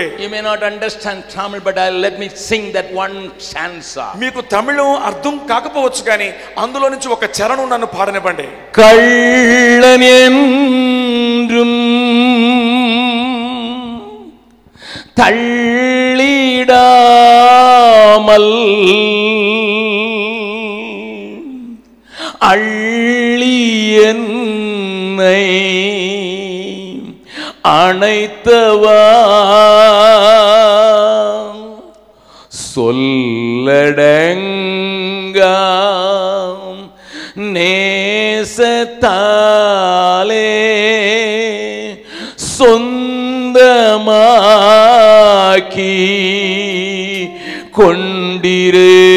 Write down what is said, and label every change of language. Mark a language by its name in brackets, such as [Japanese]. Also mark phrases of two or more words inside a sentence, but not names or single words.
[English] You may not understand Tamil, but let me sing that one stanza. [Telugu] మీకు తమిళం అర్థం కాకపోవచ్చు కానీ అందులో నుంచి ఒక చరణం నన్ను పాడనివ్వండి. [Tamil] கள்ளனென்றும் தள்ளிடாமல் அள்ளியன்னை அணைத்தவா சொல்லடங்கா நேசத்தாலே சொந்தமாக்கி கொண்டிரே